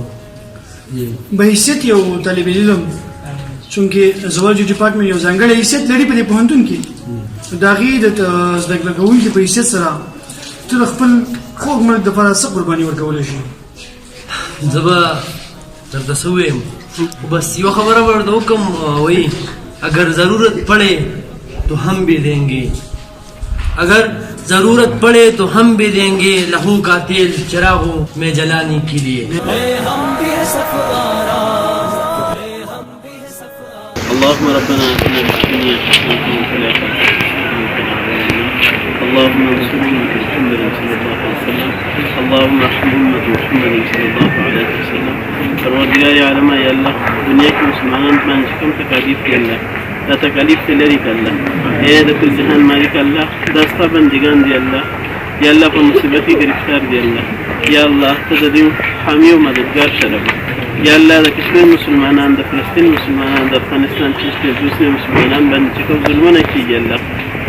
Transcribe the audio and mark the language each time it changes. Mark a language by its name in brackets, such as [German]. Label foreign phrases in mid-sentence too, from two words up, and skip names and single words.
[Pashto] به حیثیت یو طالب علم چونکې [English] zoology department [Pashto] یو ځانګړی حیثیت لري په دې پوهنتون کې، د هغې د زده کړه کوونکي په حیثیت سره ته د خپل خوږ ملک دپاره څه قرباني ورکولی شي؟ زه به درته څه ووایم خو بس یوه خبره به ورته وکړم وایي [Urdu] اگر ضرورت پڑے تو ہم بھی دیں گے، اگر ضرورت پڑے تو ہم بھی دیں گے لہو کا تیل چراغوں میں جلانے کے لیے. [Arabic] اللهم ربنا اتنا في الدنيا حسنة وفي الآخرة حسنة اللهم انصر أمة محمد صلى الله عليه وسلم، اللهم ارحم أمة محمد صلى الله عليه وسلم. [Pashto] پروردگار عالم [Arabic] یا الله [Pashto] دنیا کې مسلمانان باندې کوم تکالیف دي الله دا تکالیف ته لري که الله اے د کل جهان مالک الله دا ستا بندګان دي الله [Arabic] یا الله [Pashto] په مصیبت کې گرفتار دي الله [Arabic] یا الله [Pashto] ته د دوی حامی او مددګار شه [Arabic] یا الله [Pashto] د کشمیر مسلمانان د فلسطین مسلمانان د افغانستان چې دوسری مسلمانان باندې چې کوم ظلمونه کېږي الله د